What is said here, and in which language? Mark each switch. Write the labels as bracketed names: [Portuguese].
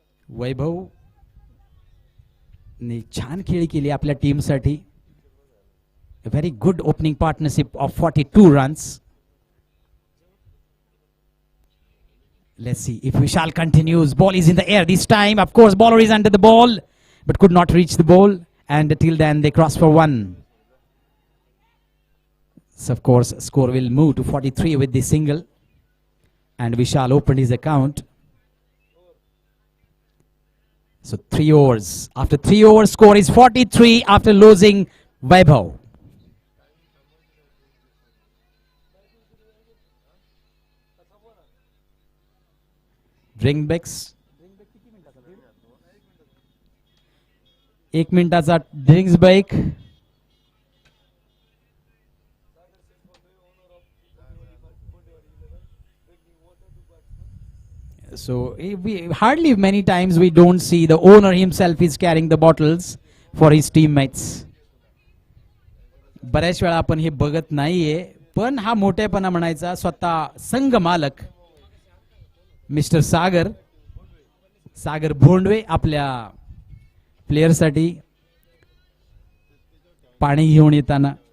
[Marathi] Vaibhav ने छान खेळी केली आपल्या टीमसाठी. [English] A very good opening partnership of 42 runs. Let's see if Vishal continues. Ball is in the air this time. Of course, bowler is under the ball, but could not reach the ball. And till then, they cross for one. So, of course, score will move to 43 with the single. And Vishal opened his account. So 3 overs. After 3 overs, score is 43 after losing Vaibhav. Drinks. [Marathi] 1 मिनिटाचा drinks break. [English] So we hardly many times we don't see the owner himself is carrying the bottles for his teammates. [Marathi] बऱ्याच वेळा आपण हे बघत नाहीये, पण हा मोठेपणा म्हणायचा स्वतः संघ मालक मिस्टर सागर भोंडवे आपल्या प्लेयरसाठी पाणी घेऊन येताना.